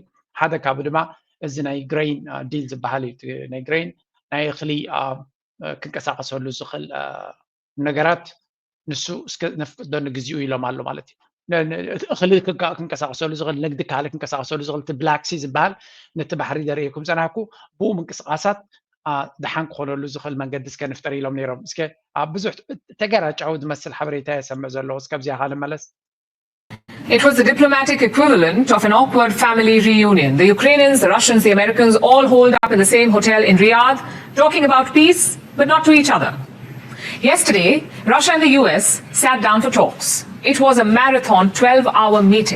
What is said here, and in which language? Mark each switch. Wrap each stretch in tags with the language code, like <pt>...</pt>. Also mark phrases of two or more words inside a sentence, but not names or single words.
<ti>ሓደ ካብኡ ድማ እዚ ናይ</ti> <en>grain deal</en> <ti>ዝበሃል እዩ ናይ ግሬን ናይ እኽሊ ክንቀሳቐሰሉ ዝኽእል ነገራት ንሱ እስከ ነፍቅደሉ ግዚኡ ኢሎም ኣሎ ማለት እዩ እኽሊ ክንቀሳቐሰሉ ዝኽእል ንግዲ ካሊእ ክንቀሳቐሰሉ ዝኽእል እቲ ብላክ ሲ ዝበሃል ነቲ ባሕሪ ዘርእየኩም ፀናሕኩ ብኡ ምንቅስቓሳት ድሓን ክኾነሉ ዝኽእል መንገዲ እስከ ንፍጠር ኢሎም ነይሮም እስከ ብዙሕ ተገራጫዊ ዝመስል ሓበሬታ የሰምዕ ዘለዎ እስከብዚያ ኻ ንመለስ</ti> <en>It was the diplomatic equivalent of an awkward family reunion. The Ukrainians, the Russians, the Americans all holed up in the same hotel in Riyadh, talking about peace, but not to each other. Yesterday, Russia and the US sat down for talks. It was a marathon 12-hour meeting.</en>